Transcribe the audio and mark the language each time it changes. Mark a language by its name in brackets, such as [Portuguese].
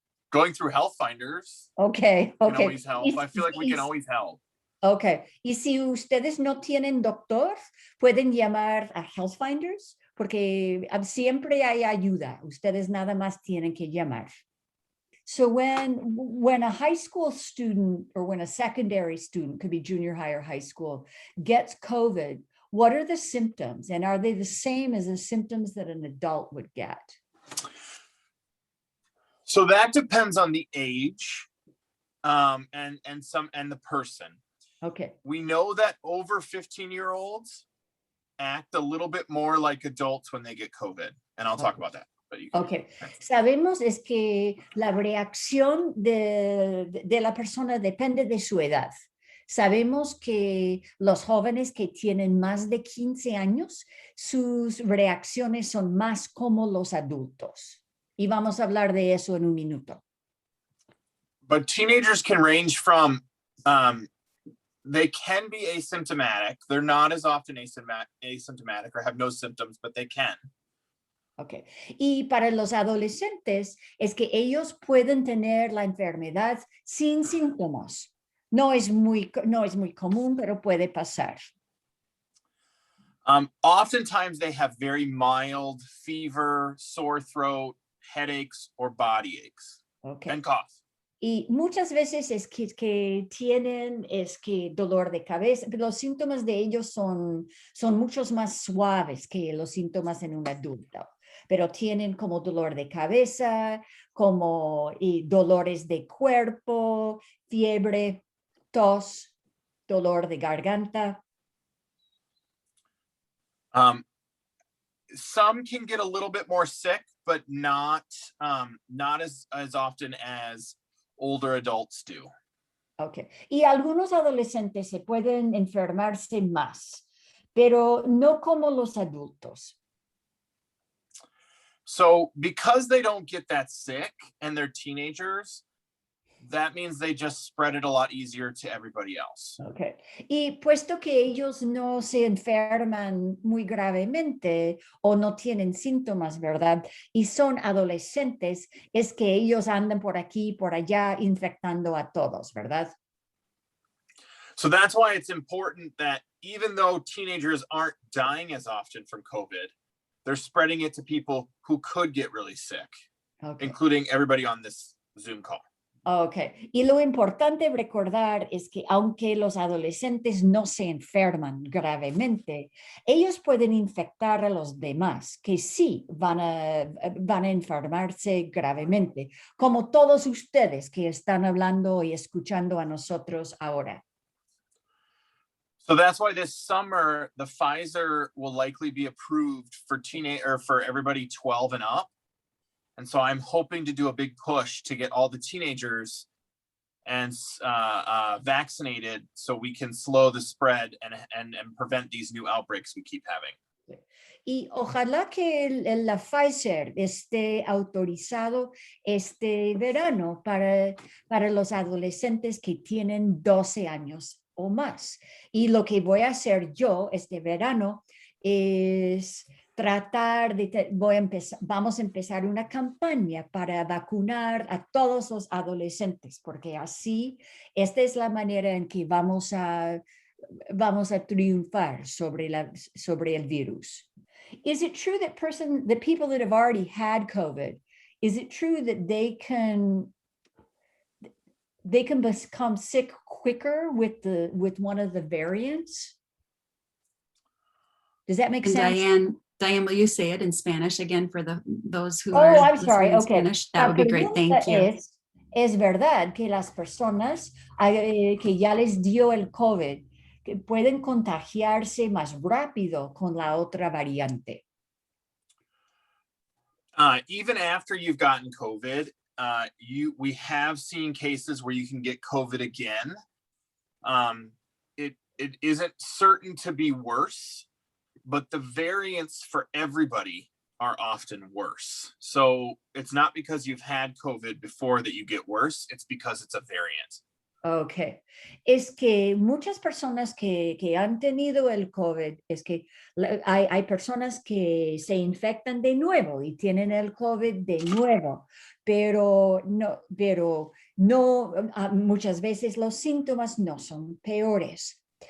[English] Going through Health Finders Okay, can okay. always help. I feel like we can always help. Okay. [Spanish] Y si ustedes no tienen doctor, pueden llamar a Health Finders, porque siempre hay ayuda. Ustedes nada más tienen que llamar. [English] So when a high school student, or when a secondary student, could be junior high or high school, gets COVID, what are the symptoms? And are they the same as the symptoms that an adult would get? So that depends on the age and the person. Okay. We know that over 15-year-olds act a little bit more like adults when they get COVID, and I'll talk about that. But you can, okay. [Spanish] Sabemos es que la reacción de la persona depende de su edad. Sabemos que los jóvenes que tienen más de 15 años, sus reacciones son más como los adultos. Y vamos a hablar de eso en un minuto. [English] But teenagers can range from, they can be asymptomatic. They're not as often asymptomatic or have no symptoms, but they can. Okay. [Spanish] Y para los adolescentes es que ellos pueden tener la enfermedad sin síntomas. No es muy común, pero puede pasar. [English] Oftentimes they have very mild fever, sore throat, headaches, or body aches, okay. and cough. [Spanish] Y muchas veces es que tienen dolor de cabeza, pero los síntomas de ellos son muchos más suaves que los síntomas en un adulto. Pero tienen como dolor de cabeza, como dolores de cuerpo, fiebre, tos, dolor de garganta. [English] Some can get a little bit more sick, but not as often as older adults do. Okay. [Spanish] Y algunos adolescentes se pueden enfermarse más, pero no como los adultos. [English] So because they don't get that sick and they're teenagers, that means they just spread it a lot easier to everybody else. Okay. [Spanish] Y puesto que ellos no se enferman muy gravemente o no tienen síntomas, ¿verdad? Y son adolescentes, es que ellos andan por aquí, por allá, infectando a todos, ¿verdad? [English] So that's why it's important that even though teenagers aren't dying as often from COVID, they're spreading it to people who could get really sick, okay, including everybody on this Zoom call. Okay. [Spanish] Y lo importante recordar es que aunque los adolescentes no se enferman gravemente, ellos pueden infectar a los demás que sí van a enfermarse gravemente, como todos ustedes que están hablando y escuchando a nosotros ahora. [English] So that's why this summer, the Pfizer will likely be approved for for everybody 12 and up. And so I'm hoping to do a big push to get all the teenagers and vaccinated so we can slow the spread and prevent these new outbreaks we keep having. [Spanish] Y ojalá que la Pfizer esté autorizado este verano para los adolescentes que tienen 12 años o más. Y lo que voy a hacer yo este verano es tratar de, vamos a empezar una campaña para vacunar a todos los adolescentes, porque así, esta es la manera en que vamos a triunfar sobre el virus. [English] Is it true that the people that have already had COVID, is it true that they can become sick quicker with one of the variants? Does that make And sense? Diane, will you say it in Spanish again for those who Oh, are I'm sorry. listening in Okay. Spanish? That would be great. Thank you. [Spanish] Es verdad que las personas que ya les dio el COVID que pueden contagiarse más rápido con la otra variante. [English] Even after you've gotten COVID, we have seen cases where you can get COVID again. It isn't certain to be worse, but the variants for everybody are often worse. So it's not because you've had COVID before that you get worse, it's because it's a variant. [Spanish] Ok, es que muchas personas que han tenido el COVID, es que hay personas que se infectan de nuevo y tienen el COVID de nuevo, pero no, muchas veces los síntomas no son peores.